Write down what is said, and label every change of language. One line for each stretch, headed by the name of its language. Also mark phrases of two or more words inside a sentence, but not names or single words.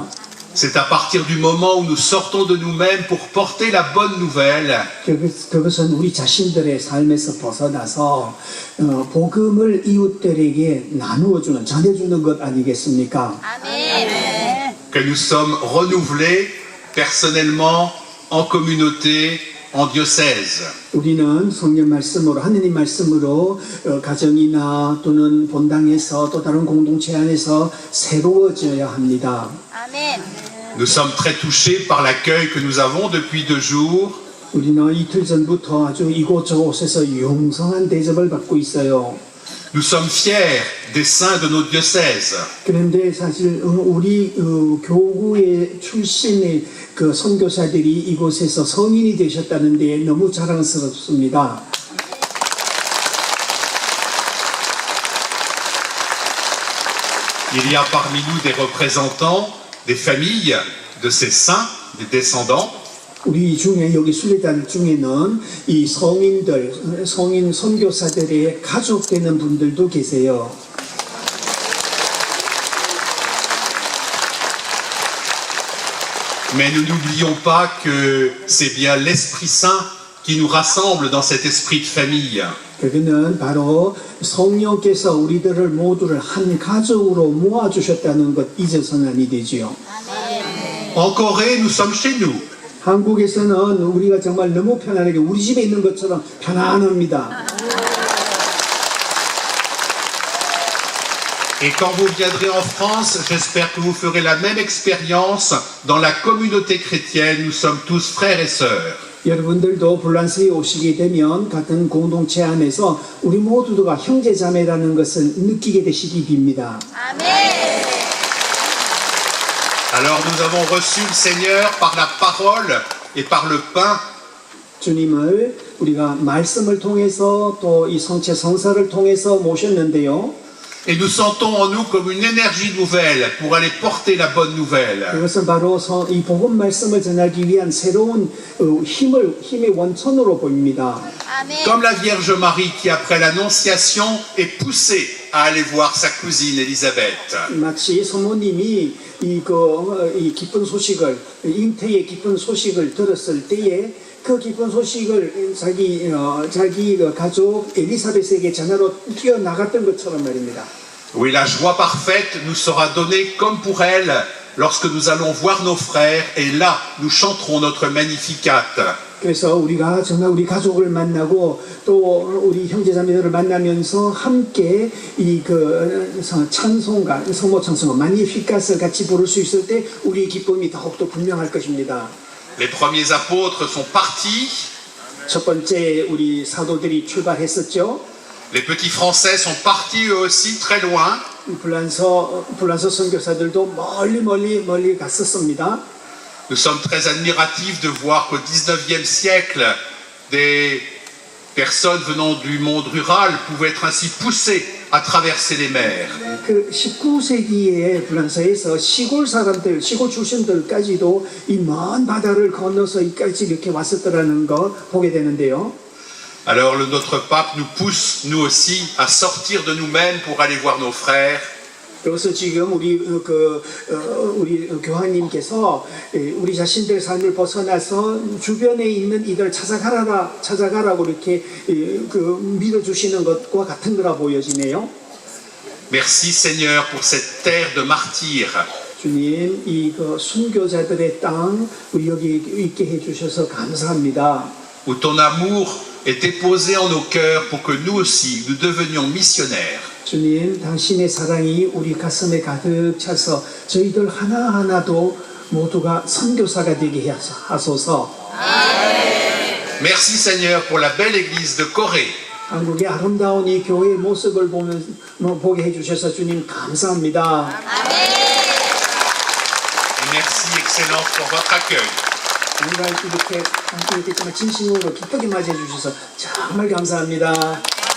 French: C'est à partir du moment où nous sortons de nous-mêmes pour porter la bonne nouvelle
Korean: 그것은 우리 자신들의 삶에서 벗어나서 복음을 이웃들에게 나누어주는, 전해주는 것 아니겠습니까? 아멘.
French: que nous sommes renouvelés personnellement, en communauté, en diocèse.
Korean: 우리는 성경 말씀으로, 하느님 말씀으로 가정이나 또는 본당에서 또 다른 공동체 안에서 새로워져야 합니다. 아멘.
French: Nous sommes très touchés par l'accueil que nous avons depuis 2 jours.
Korean: 우리는 이틀 전부터 아주 이곳저곳에서 용성한 대접을 받고 있어요.
French: Nous sommes fiers des saints de nos diocèses.
Korean: 그런데 사실 우리 교구의 출신의 선교사들이 이곳에서 성인이 되셨다는 데 너무 자랑스럽습니다.
French: Il y a parmi nous des représentants des familles de ces saints, des descendants.
Korean: 우리 중에 여기 순례자들 중에는 이 성인 선교사들의 가족 되는 분들도 계세요.
French: Mais nous n'oublions pas que c'est bien l'Esprit Saint qui nous rassemble dans cet esprit de famille.
Korean: 그거는 바로 성령께서 우리들을 모두를 한 가족으로 모아주셨다는 것 잊어서는 아니 되지요.
French: En Corée, nous sommes chez nous.
Korean: 한국에서는 우리가 정말 너무 편안하게 우리 집에 있는 것처럼 편안합니다.
French: Et quand vous viendrez en France, j'espère que vous ferez la même expérience dans la communauté chrétienne. Nous sommes tous frères et sœurs.
Korean: 여러분들도 불란서에 오시게 되면 같은 공동체 안에서 우리 모두가 형제자매라는 것을 느끼게 되시기 빕니다. 아멘.
French: Alors nous avons reçu le Seigneur par la parole et par le pain.
Korean: 주님을 우리가 말씀을 통해서 또 이 성체 성사를 통해서 모셨는데요.
French: Et nous sentons en nous comme une énergie nouvelle pour aller porter la bonne nouvelle.
Korean: 그것은 바로 이 복음 말씀을 전하기 위한 새로운 힘의 원천으로 보입니다. 아멘.
French: Comme la Vierge Marie qui, après l'Annonciation, est poussée à aller voir sa cousine Élisabeth.
Korean: 마치 성모님이 이 기쁜 소식을 잉태의 기쁜 소식을 들었을 때에 그 기쁜 소식을 자기 그 가족 엘리사벳에게 전하러 뛰어나갔던 것처럼 말입니다.
French: Oui, la joie parfaite nous sera donnée comme pour elle lorsque nous allons voir nos frères et là nous chanterons notre Magnificat.
Korean: 그래서 우리가 정말 우리 가족을 만나고 또 우리 형제자매들을 만나면서 함께 찬송가, 성모 찬송가, 마니피카스를 같이 부를 수 있을 때 우리의 기쁨이 더욱더 분명할 것입니다.
French: Les premiers apôtres sont partis,
Korean: 첫 번째 우리 사도들이 출발했었죠.
French: les petits Français sont partis eux aussi très loin.
Korean: 불란서 선교사들도 멀리 갔었습니다.
French: Nous sommes très admiratifs de voir qu'au 19e siècle, des personnes venant du monde rural pouvaient être ainsi poussées à traverser les mers.
Korean: 그 19세기에 불란서에서 시골 출신들까지도 이 먼 바다를 건너서 이까지 이렇게 왔었더라는 거 보게 되는데요.
French: Alors notre pape nous pousse, nous aussi, à sortir de nous-mêmes pour aller voir nos frères.
Korean: 그래서 지금 우리 교황님께서 우리 자신들의 삶을 벗어나서 주변에 있는 이들 찾아가라고 이렇게 밀어주시는 것과 같은 거라 보여지네요.
French: Merci Seigneur pour cette terre de martyrs.
Korean: 주님, 이 순교자들의 땅 우리 여기 있게 해주셔서 감사합니다.
French: Où ton amour est déposé en nos cœurs pour que nous aussi, nous devenions missionnaires.
Korean: 주님, 당신의 사랑이 우리 가슴에 가득 차서 저희들 하나하나도 모두가 선교사가 되게 하소서.
French: Merci Seigneur pour la belle église de Corée.
Korean: 한국의 아름다운 이 교회의 모습을 보게 해주셔서 주님 감사합니다.
French: Et merci Excellence pour votre accueil.
Korean: 우리가 이렇게 정말 진심으로 기쁘게 맞이해 주셔서 정말 감사합니다.